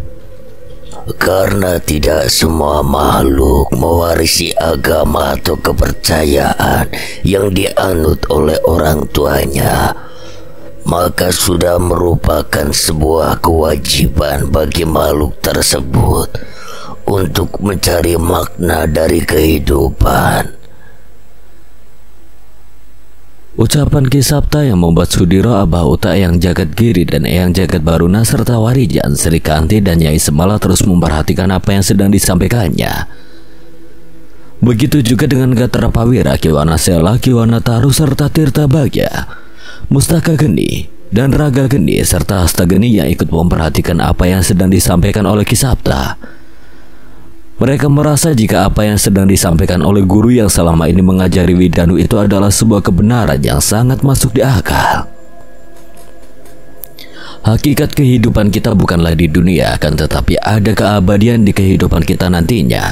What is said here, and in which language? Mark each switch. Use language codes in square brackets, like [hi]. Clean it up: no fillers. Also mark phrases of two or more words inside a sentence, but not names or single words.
[id] Karena tidak semua makhluk mewarisi agama atau kepercayaan yang dianut oleh orang tuanya, maka sudah merupakan sebuah kewajiban bagi makhluk tersebut untuk mencari makna dari kehidupan. Ucapan Ki Sabta yang membuat Sudiro, Abah Uta, Eyang Jagat Giri, dan Eyang Jagat Baruna serta Warijan, Sri Kanti, dan Nyai Semala terus memperhatikan apa yang sedang disampaikannya. Begitu juga dengan Gatra Pawira, Kiwana Sela, Kiwana Taru, serta Tirta Bagya, Mustaka Geni, dan Raga Geni, serta Hasta Geni yang ikut memperhatikan apa yang sedang disampaikan oleh Ki Sabta. Mereka merasa jika apa yang sedang disampaikan oleh guru yang selama ini mengajari Widanu itu adalah sebuah kebenaran yang sangat masuk di akal. Hakikat kehidupan kita bukanlah di dunia, akan tetapi ada keabadian di kehidupan kita nantinya.